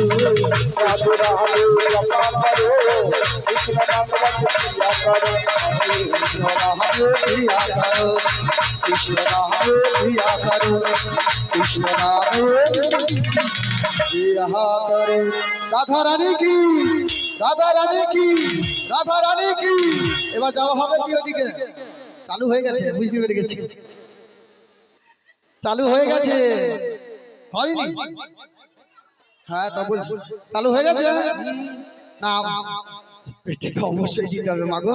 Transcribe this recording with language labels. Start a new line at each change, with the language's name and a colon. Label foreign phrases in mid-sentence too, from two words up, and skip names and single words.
Hindi: राधे राधे जपा करो कृष्ण नामे प्रिया करो। कृष्ण नामे प्रिया करो कृष्ण नामे प्रिया करो कृष्ण नामे प्रिया करो। राधा रानी की राधा रानी की राधा रानी की।
Bangla: এবার যাওয়া হবে কি ওদিকে? চালু হয়ে গেছে, বুঝতে পেরে গেছি, চালু হয়ে গেছে। হয়নি? হ্যাঁ তো বল চালু হয়ে গেছে না, পেটে তো অবশ্যই দিতে হবে মাগো।